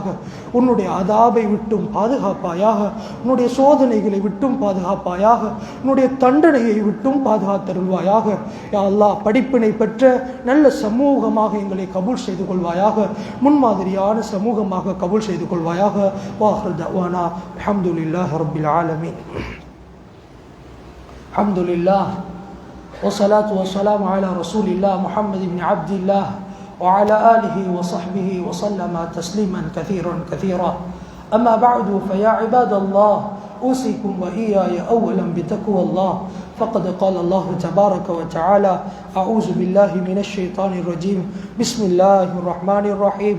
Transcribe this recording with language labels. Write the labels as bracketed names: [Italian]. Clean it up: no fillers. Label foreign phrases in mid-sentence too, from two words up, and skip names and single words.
[Tamil] உன்னுடைய அதாபை விட்டும் பாதுகாப்பாயாக, உன்னுடைய சோதனைகளை விட்டும் பாதுகாப்பாயாக, உன்னுடைய தண்டனையை விட்டும் பாதுகாத்தருள்வாயாக. [Arabic] يا الله [Tamil] படிப்பினை பெற்ற நல்ல சமூகமாக எங்களை கபூல் செய்து கொள்வாயாக. முன்மாதிரியான சமூகமாக கபூல் செய்து கொள்வாயாக. [Arabic] وآخر دعوانا الحمد لله رب العالمين. அல்ஹம்துலில்லாஹ் والصلاة والسلام على رسول الله محمد بن عبد الله وعلى آله وصحبه وسلم تسليما كثيرا. أما بعد، فيا عباد الله، أوصيكم وإياي أولا بتقوى الله. فقد قال الله تبارك وتعالى: أعوذ بالله من الشيطان الرجيم، بسم الله الرحمن الرحيم.